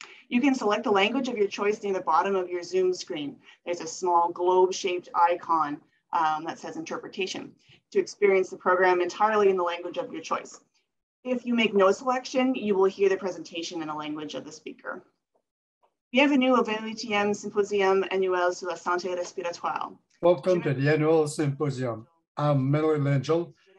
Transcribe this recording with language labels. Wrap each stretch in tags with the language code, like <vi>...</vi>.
<en>You can select the language of your choice near the bottom of your Zoom screen. There's a small globe-shaped icon that says interpretation to experience the program entirely in the language of your choice. If you make no selection, you will hear the presentation in the language of the speaker.</en> <fr>Bienvenue au 28e Symposium annuel sur la santé respiratoire.</fr> <en>Welcome to the annual symposium. I'm Melanie Langille.</en>